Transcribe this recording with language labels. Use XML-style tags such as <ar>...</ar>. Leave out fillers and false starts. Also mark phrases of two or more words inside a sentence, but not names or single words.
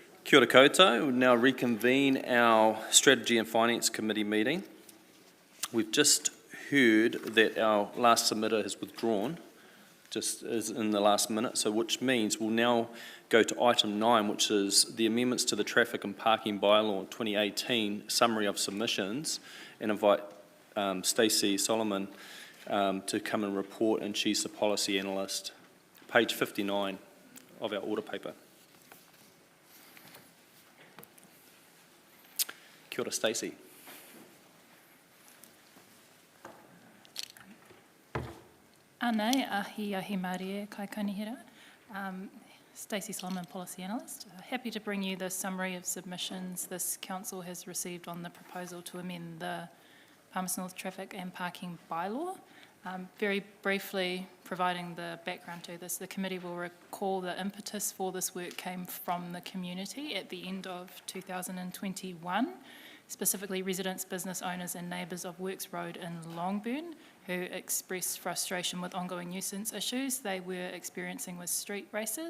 <mi>Kia ora koutou.</mi> <en>We'll now reconvene our Strategy and Finance Committee meeting. We've just heard that our last submitter has withdrawn, just as in the last minute, so which means we'll now go to item 9, which is the amendments to the Traffic and Parking Bylaw 2018, summary of submissions, and invite Stacey Solomon to come and report, and she's the policy analyst. Page 59 of our order paper. Kia ora, Stacey.</en> <mi>Anei, ahi marie kai kanihira.</mi> <en>Stacey Solomon, Policy Analyst. Happy to bring you the summary of submissions this Council has received on the proposal to amend the Palmerston North Traffic and Parking Bylaw. Very briefly, providing the background to this, the committee will recall the impetus for this work came from the community at the end of 2021, specifically residents, business owners and neighbours of Works Road in Longburn, who expressed frustration with ongoing nuisance issues they were experiencing with street races.</en>